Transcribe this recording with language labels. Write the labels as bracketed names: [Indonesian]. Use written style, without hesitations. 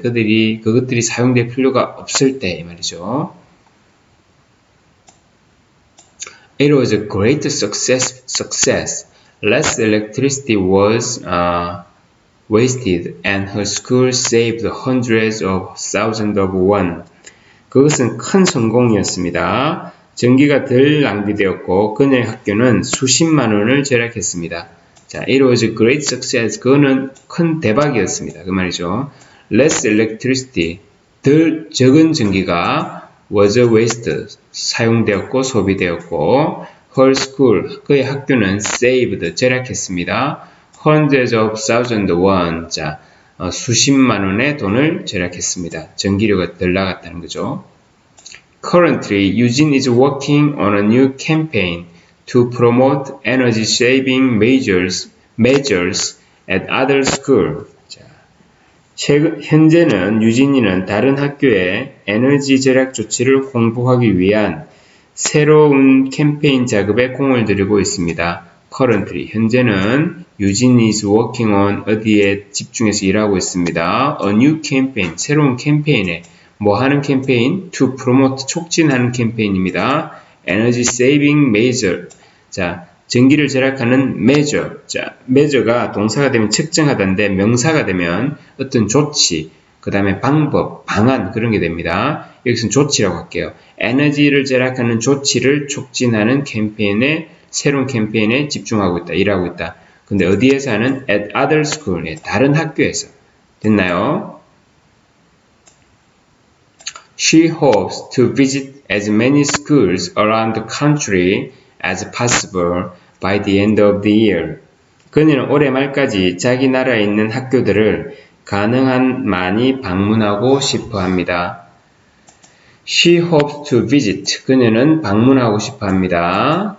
[Korean] 그것들이 사용될 필요가 없을 때, 이 말이죠. [English] It was a great success. Less electricity was wasted and her school saved hundreds of thousands of won. [Korean] 그것은 큰 성공이었습니다. 전기가 덜 낭비되었고 그녀의 학교는 수십만 원을 절약했습니다. [English] 자, it was a great success. [Korean] 그거는 큰 대박이었습니다. 그 말이죠. [English] Less electricity, [Korean] 덜 적은 전기가 [English] was wasted, [Korean] 사용되었고 소비되었고 [English] her school, [Korean] 그의 학교는 saved, 절약했습니다. [English] hundreds of thousands won, [Korean] 자, 수십만 원의 돈을 절약했습니다. 전기료가 덜 나갔다는 거죠. [English] Currently, Eugene is working on a new campaign to promote energy-saving measures at other schools. [Korean] 현재는 유진이는 다른 학교에 에너지 절약 조치를 홍보하기 위한 새로운 캠페인 작업에 공을 들이고 있습니다. Currently, 현재는 유진이 [English] is working on [Korean] 어디에 집중해서 일하고 있습니다. [English] A new campaign, [Korean] 새로운 캠페인에 뭐 하는 캠페인? [English] To promote, [Korean] 촉진하는 캠페인입니다. [English] Energy saving measure. [Korean] 자, 전기를 절약하는 measure. 자, measure가 동사가 되면 측정하다인데 명사가 되면 어떤 조치, 그 다음에 방법, 방안 그런 게 됩니다. 여기서는 조치라고 할게요. 에너지를 절약하는 조치를 촉진하는 캠페인에 새로운 캠페인에 집중하고 있다, 일하고 있다. 근데 어디에서 하는? [English] At other school, [Korean] 다른 학교에서. 됐나요? [English] She hopes to visit as many schools around the country as possible by the end of the year. [Korean] 그녀는 올해 말까지 자기 나라에 있는 학교들을 가능한 많이 방문하고 싶어 합니다. [English] She hopes to visit. [Korean] 그녀는 방문하고 싶어 합니다.